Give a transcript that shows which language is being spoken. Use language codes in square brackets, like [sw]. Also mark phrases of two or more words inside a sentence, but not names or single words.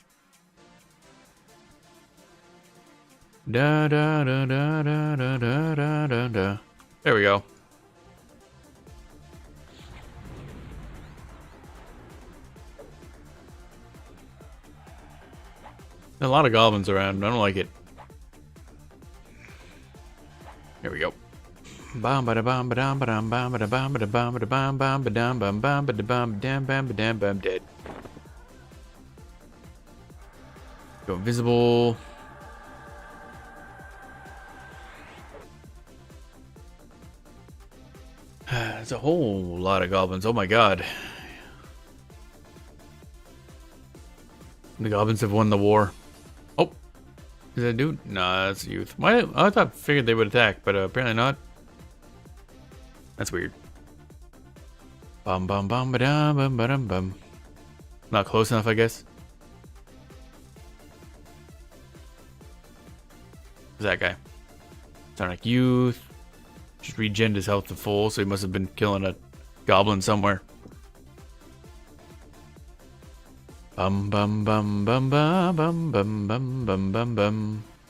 [en] Da da da da da da da da da da. There we go. A lot of goblins around. I don't like it. There we go. Bam ba da bam ba dam ba dam bam ba da bam ba da bam ba da bam bam ba dam bam bam ba da bam dam bam ba dam bam dead. Go invisible. There's a whole lot of goblins. Oh my god. The goblins have won the war. Oh. Is that a dude? Nah, that's a youth. Why? I figured they would attack, but apparently not. That's weird. Bum bum bum ba dum bum ba dum bum. Not close enough, I guess. Who's that guy? Sonic Youth. Just regened his health to full, so he must have been killing a goblin somewhere. Bum bum bum bum bum bum bum bum bum bum bum.